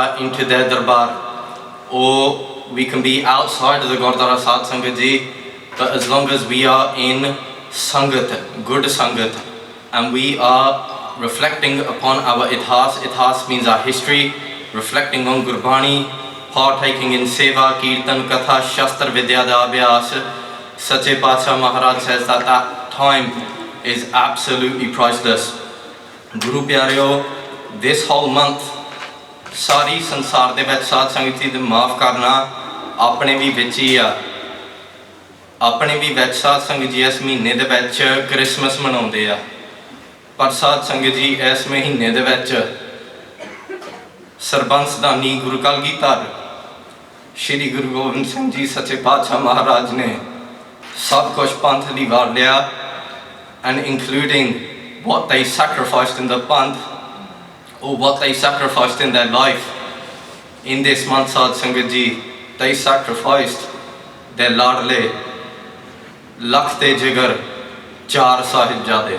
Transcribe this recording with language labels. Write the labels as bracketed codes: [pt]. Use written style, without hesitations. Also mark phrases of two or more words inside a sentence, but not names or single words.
[en] into their Darbar, or we can be outside of the Gurdwara Sad Sangat Ji, but as long as we are in Sangat, good Sangat, and we are reflecting upon our ithas, ithas means our history, reflecting on Gurbani, partaking in seva, kirtan, katha, shastra, [pa] ਵਿੱਦਿਆ ਦਾ ਅਭਿਆਸ, [en] Sache Pacha Maharaj says that that time is absolutely priceless. [pa] ਗੁਰੂ ਪਿਆਰਿਓ, [en] this whole month, [pa] ਸਾਰੀ ਸੰਸਾਰ ਦੇ ਵਿੱਚ ਸਾਧ ਸੰਗਤ ਜੀ ਦੇ ਮਾਫ਼ ਕਰਨਾ ਆਪਣੇ ਵੀ ਵਿੱਚ ਹੀ ਆ, ਆਪਣੇ ਵੀ ਵਿੱਚ ਸਾਧ ਸੰਗਤ ਜੀ ਇਸ ਮਹੀਨੇ ਦੇ ਵਿੱਚ ਕ੍ਰਿਸਮਸ ਮਨਾਉਂਦੇ ਆ, ਪਰ ਸਾਧ ਸੰਗਤ ਜੀ ਇਸ ਮਹੀਨੇ ਦੇ ਵਿੱਚ ਸਰਬੰਸ ਦਾਨੀ ਗੁਰੂ ਕਲਗੀਧਰ ਸ਼੍ਰੀ ਗੁਰੂ ਗੋਬਿੰਦ ਸਿੰਘ ਜੀ ਸੱਚੇ ਪਾਤਸ਼ਾਹ ਮਹਾਰਾਜ ਨੇ ਸਭ ਕੁਛ ਪੰਥ ਲਈ ਵਾਰ ਲਿਆ, [en] and including what they sacrificed in the panth, or what they sacrificed in their life. In this month, Sad Sangat Ji, they sacrificed their [pa] ਲਾਡਲੇ ਲਖਤੇ ਜਿਗਰ [en] Char Sahibzade.